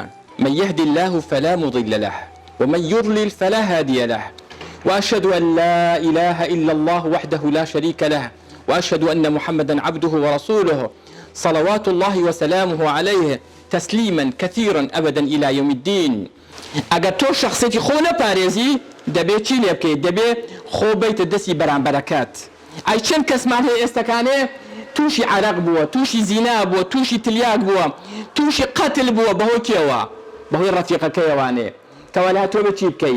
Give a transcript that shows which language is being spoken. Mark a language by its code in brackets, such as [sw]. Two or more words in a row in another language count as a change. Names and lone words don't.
[ar] من يهدي الله فلا مضل له ومن يضلل فلا هادي له، وأشهد أن لا إله إلا الله وحده لا شريك له، وأشهد أن محمدا عبده ورسوله صلوات الله وسلامه عليه تسليما كثيرا أبدا إلى يوم الدين. [ckb] ئەگەر تۆ شخصێتی خۆ نەپارێزی دەبێت چی لێ بکەیت؟ دەبێت خۆ بەیتە دەستی بەرامبەرەکەت. ئەی چەند کەسمان هەیە ئێستەکانێ تووشی عەرەق بووە، تووشی زینا بووە، تووشی تلیاک بووە، تووشی قەتل بووە بەهۆی کێوە؟ بەهۆی ڕەفیقەکەیەوانێ. کەوا لە تۆ بچی بکەی؟